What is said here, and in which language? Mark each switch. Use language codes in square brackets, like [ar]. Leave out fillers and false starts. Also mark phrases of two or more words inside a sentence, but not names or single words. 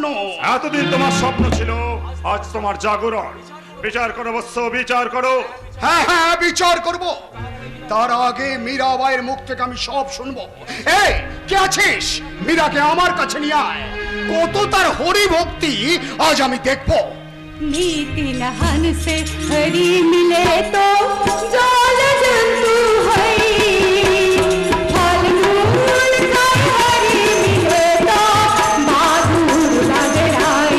[bn] এতদিন তোমার স্বপ্ন ছিল, আজ তোমার জাগরণ। বিচার করো বৎস, বিচার করো। হ্যাঁ হ্যাঁ, বিচার করব। তার আগে মীরাবাইয়ের মুখ থেকে আমি সব শুনবো। এই, কে আছিস? মীরাকে আমার কাছে নিয়ে আয়। কত তার হরি ভক্তি আজ আমি দেখবো। [hi] नीति नहन से हरि मिले तो जल जंतु हई, फल मूल का हरि मिले तो बहादुर बगड़ाई।